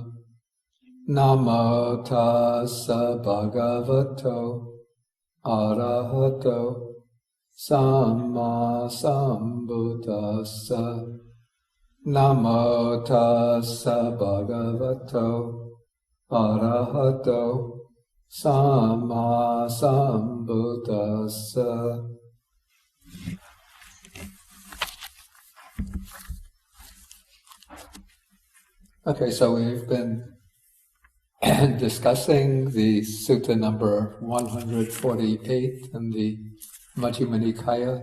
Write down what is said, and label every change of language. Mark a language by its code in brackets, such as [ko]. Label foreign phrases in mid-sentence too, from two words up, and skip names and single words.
[pi] Namo tassa bhagavato arahato samma sambuddhassa. Namo tassa bhagavato arahato Samma Sambuddhassa. [en] Okay, so we've been discussing the sutta number 148 in the Majjhima Nikāya.